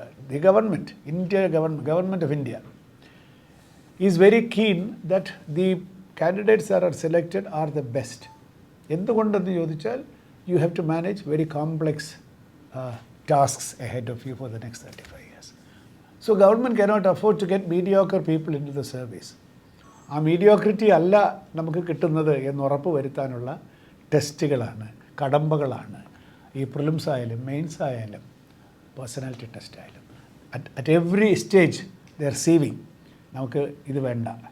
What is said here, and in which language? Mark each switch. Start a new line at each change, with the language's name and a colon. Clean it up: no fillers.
English: The government of India is very keen that the candidates that are selected are the best.
Malayalam: എന്തുകൊണ്ടെന്ന് ചോദിച്ചാൽ
English: You have to manage very complex tasks ahead of you for the next 35 years. So government cannot afford to get mediocre people into the service.
Malayalam: ആ mediocrity അല്ല നമുക്ക് കിട്ടുന്നത് എന്ന് ഉറപ്പ് വരുത്താനുള്ള ടെസ്റ്റുകളാണ്, കടമ്പകളാണ് ഈ പ്രിലിംസ് ആയാലും മെയിൻസ് ആയാലും പേഴ്സണാലിറ്റി ടെസ്റ്റ് ആയാലും.
English: at every stage they are sieving
Malayalam: നമുക്ക് ഇത് വേണ്ട.